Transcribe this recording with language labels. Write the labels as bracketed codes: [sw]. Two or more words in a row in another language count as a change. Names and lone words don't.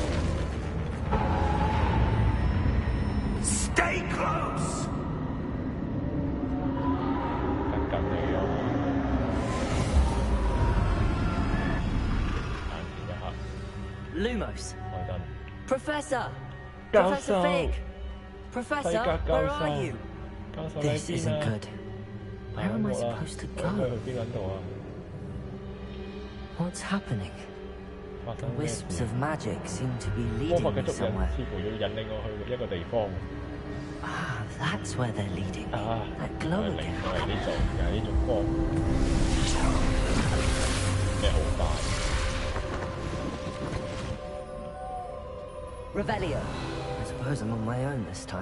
[en] Stay close. [yue] 跟你咯。眼前一刻。 [en] Lumos. [yue] 開燈。 [en] Professor. [yue] 教 [en] Professor [yue] 授。 [en] Fig. Professor, where are you? [yue] 教授 [en] This [yue] 喺邊 [en] isn't [yue] 啊？ [en] good. Where am I supposed to [yue] 去 [en] go? [yue] 邊撚度啊？ [en] What's happening? Wisps of magic seem to be [yue] 魔法 [en] leading [yue] 嘅 [en] me [yue] 足印 [en] somewhere. [yue] 似乎要引領我去一個地方。 [en] Ah, that's where they're leading me. [yue] 啊， [en] That [yue] 就 [en] glow [yue] 係令 [en] again. [yue] 我嚟呢度，就係呢種光。咩好快 [en] Revelio. I suppose I'm on my own this time.